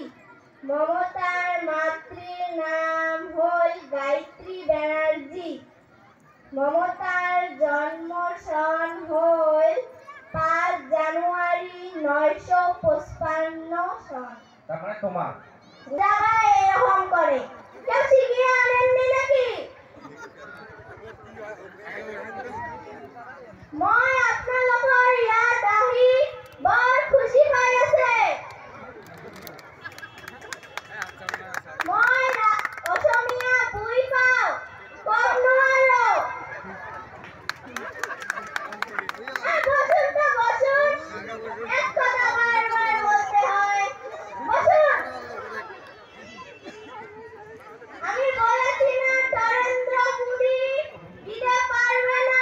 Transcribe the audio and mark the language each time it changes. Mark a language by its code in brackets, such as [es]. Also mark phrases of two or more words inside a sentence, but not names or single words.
[bn] মমতার মাতৃর নাম হল গায়ত্রী ব্যানার্জি। মমতার জন্ম সন হল 5 জানুয়ারি 955 সন। তারপরে তোমার যারা এরকম করে কেউ শিখিয়ে আনেননি নাকি? [as] মই আপোনালোকৰ ইয়াত আহি বৰ খুশি হৈ আছে। মই অসমীয়া বুই পাওঁ, কম নোৱাৰো। [bn] বসুন তো বসুন, এক কথা বারবার বলতে হয়। বসুন। আমি বলেছি না নরেন্দ্র মোদি দিতে পারবে না।